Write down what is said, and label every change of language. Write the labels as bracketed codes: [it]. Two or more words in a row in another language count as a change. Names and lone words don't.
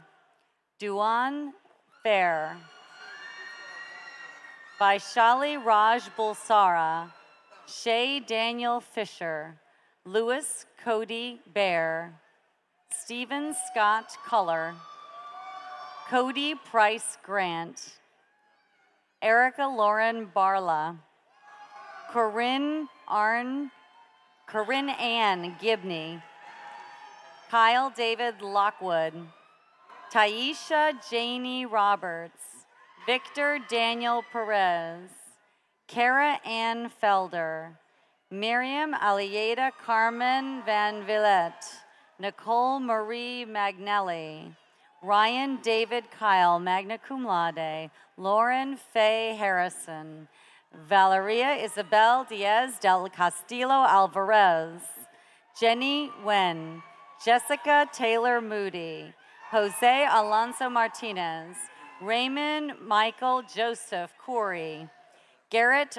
[en] Duan Fair. Vaishali Raj Bulsara. Shay Daniel Fisher. Louis Cody Bear. Stephen Scott Culler. Cody Price Grant. Erica Lauren Barla. Corinne Ann Gibney, Kyle David Lockwood, Taisha Janie Roberts, Victor Daniel Perez, Kara Ann Felder, Miriam Alieta Carmen Van Villette, Nicole Marie Magnelli, Ryan David Kyle, [la] magna cum laude, [en] Lauren Faye Harrison, Valeria Isabel Diaz del Castillo Alvarez, Jenny Wen, Jessica Taylor Moody, Jose Alonso Martinez, Raymond Michael Joseph Corey, Garrett